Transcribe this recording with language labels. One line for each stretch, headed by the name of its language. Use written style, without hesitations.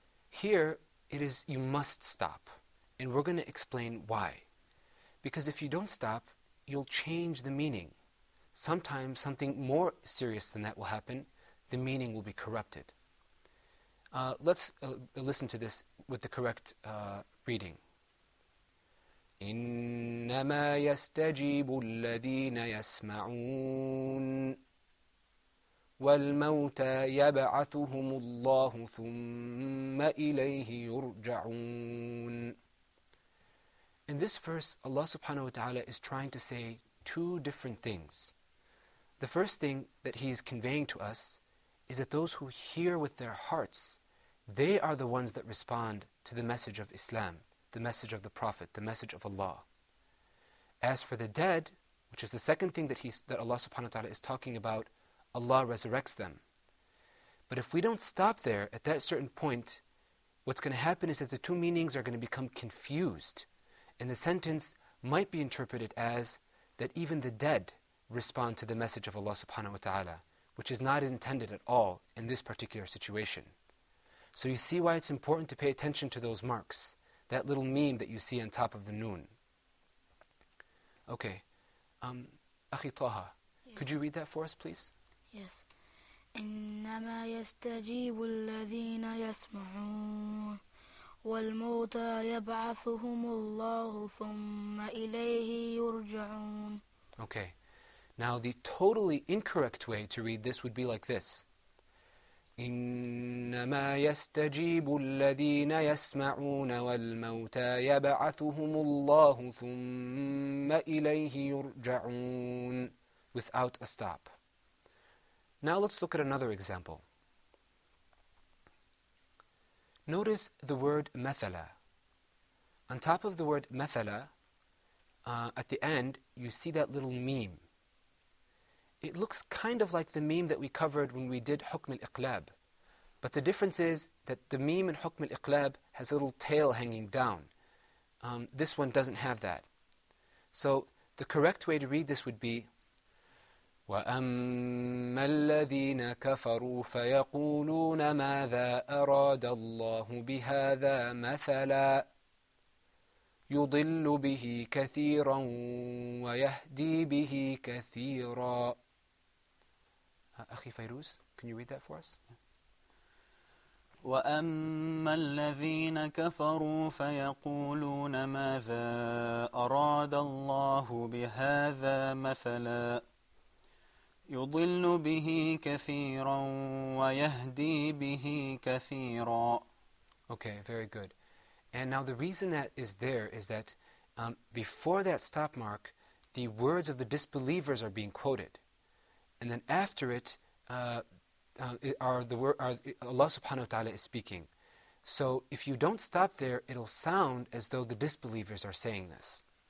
English: Here, it is you must stop. And we're going to explain why. Because if you don't stop, you'll change the meaning. Sometimes something more serious than that will happen. The meaning will be corrupted. Let's listen to this with the correct reading.
Arabic: إنما يستجيب الذين يسمعون والموتى يبعثهم الله ثم إليه يرجعون.
English: In this verse, Allah subhanahu wa ta'ala is trying to say two different things. The first thing that He is conveying to us is that those who hear with their hearts, they are the ones that respond to the message of Islam, the message of the Prophet, the message of Allah. As for the dead, which is the second thing that Allah subhanahu wa ta'ala is talking about, Allah resurrects them. But if we don't stop there at that certain point, what's going to happen is that the two meanings are going to become confused. And the sentence might be interpreted as that even the dead respond to the message of Allah subhanahu wa ta'ala, which is not intended at all in this particular situation. So you see why it's important to pay attention to those marks, that little meme that you see on top of the noon. Okay. Akhi Taha, yes. Could you read that for us, please? Yes.
Arabic: إنما يستجيب الذين يسمعون والموتى يبعثهم الله ثم إليه يرجعون.
English: Okay. Now the totally incorrect way to read this would be like this.
Arabic: إنما يستجيب الذين يسمعون والموتى يبعثهم الله ثم إليه يرجعون,
English: without a stop. Now let's look at another example. Notice the word mathala. On top of the word mathala, at the end, you see that little meme. It looks kind of like the meme that we covered when we did hukm al-iqlab. But the difference is that the meme in hukm al-iqlab has a little tail hanging down. This one doesn't have that. So the correct way to read this would be
Arabic: وَأَمَّا الَّذِينَ كَفَرُوا فَيَقُولُونَ مَاذَا أَرَادَ اللَّهُ بِهَذَا مَثَلًا يُضِلُّ بِهِ كَثِيرًا
English: وَيَهْدِي بِهِ كَثِيرًا. Akhi Fairuz, can you read that for us?
Arabic: وأما الذين كفروا فيقولون ماذا أراد الله بهذا مثلا يضل به كثيرا ويهدي به كثيرا.
English: Okay, very good. And now the reason that is there is that before that stop mark, the words of the disbelievers are being quoted. And then after it, Allah subhanahu wa ta'ala is speaking. So if you don't stop there, it'll sound as though the disbelievers are saying this.